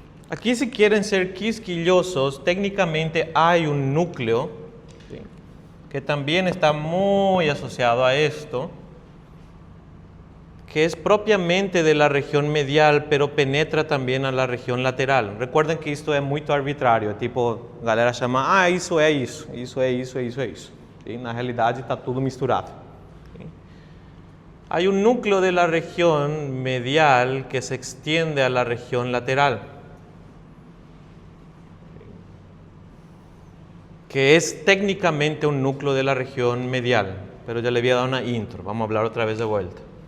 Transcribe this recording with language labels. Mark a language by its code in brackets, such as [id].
[es] Aquí, si quieren ser quisquillosos, técnicamente hay un núcleo, ¿sí?, que también está muy asociado a esto, que es propiamente de la región medial, pero penetra también a la región lateral. Recuerden que esto es muy arbitrario, [pt] tipo, a galera chama, isso é isso, isso é isso, é isso, é isso. ¿Sí? Na realidade está tudo misturado. [es] ¿Sí? Hay un núcleo de la región medial que se extiende a la región lateral, que es técnicamente un núcleo de la región medial, pero ya le había dado una intro, vamos a hablar otra vez de vuelta.